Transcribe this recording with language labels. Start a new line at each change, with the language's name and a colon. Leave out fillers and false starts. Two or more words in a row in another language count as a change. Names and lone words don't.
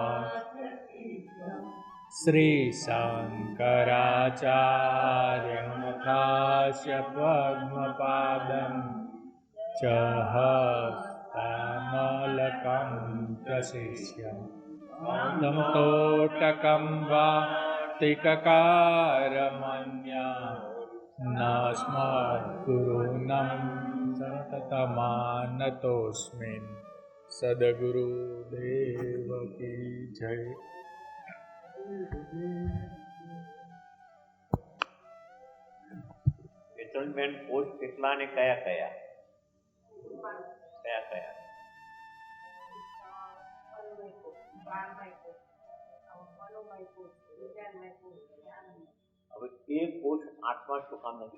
Sanskrit: श्री शंकराचार्यमथास्य पद्मपादं च हस्तामलकं च शिष्यं तं तोटकं वातिककारमन्या न स्मद्गुरूणं सततमानतोऽस्मि।
Hindi: सद्गुरुदेव की जय।
Gujarati: વેતનબેન પોસ્ટ કેટલા ને કયા કયા કયા કયા? હવે એ પોસ્ટ આઠમા શું કામ નથી?